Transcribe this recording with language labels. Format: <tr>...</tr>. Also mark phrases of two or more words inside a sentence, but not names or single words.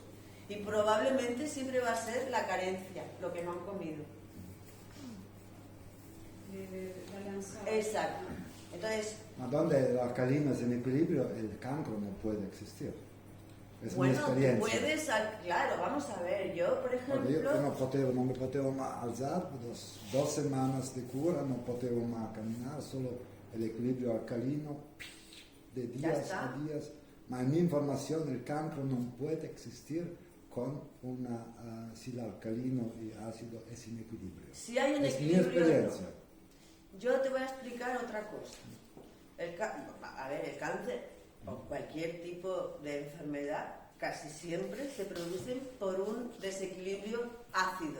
<es>Y probablemente siempre va a ser la carencia, lo que no han comido. Exacto. Entonces, Donde el alcalino es en equilibrio, el cancro no puede existir. Es mi bueno, experiencia. puedes, claro, vamos a ver, yo por ejemplo...</es> <it>Io non mi potevo mai alzare,</it> <es>2 semanas de cura,</es> <it>non potevo mai camminare,</it> <es>solo el equilibrio alcalino, de días a días. Ma en mi información el cancro no puede existir con si el alcalino y ácido es en equilibrio. Si hay un Es mi equilibrio, experiencia. yo te voy a explicar otra cosa. El cáncer o cualquier tipo de enfermedad casi siempre se producen por un desequilibrio ácido.</es>